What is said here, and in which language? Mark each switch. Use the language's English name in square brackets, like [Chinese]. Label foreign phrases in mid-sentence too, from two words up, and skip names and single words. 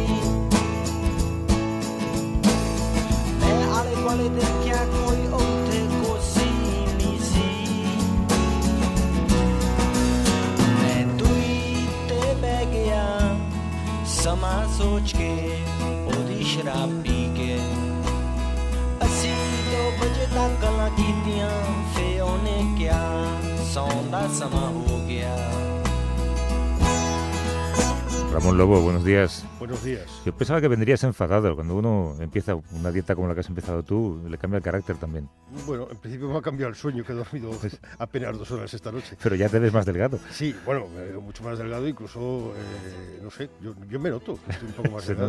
[Punjabi] ਮੈਂ ਆਲੇ ਦੁਆਲੇ ਦੇਖਿਆ ਕੋਈ ਉੱਥੇ ਕੁਰਸੀ ਨਹੀਂ ਸੀ ਮੈਂ ਦੂਰੀ ਤੇ ਬਹਿ ਗਿਆ ਸਮਾਂ ਸੋਚ ਕੇ ਉਹਦੀ ਸ਼ਰਾਬ ਪੀ ਕੇ ਅਸੀਂ 2 ਵਜੇ ਤੱਕ ਗੱਲਾਂ ਕੀਤੀਆਂ ਫੇ ਉਹਨੇ ਕਿਹਾ ਸੌਣ ਦਾ ਸਮਾਂ ਹੋ ਗਿਆ [Spanish] Ramón Lobo, buenos días. Buenos días. Yo pensaba que vendrías enfadado. Cuando uno empieza una dieta como la que has empezado tú, le cambia el carácter también. Bueno, en principio me ha cambiado el sueño, que he dormido apenas 2 horas esta noche. Pero ya te ves más delgado. Sí, bueno, me veo mucho más delgado, incluso, no sé, yo me noto, estoy un poco más delgado.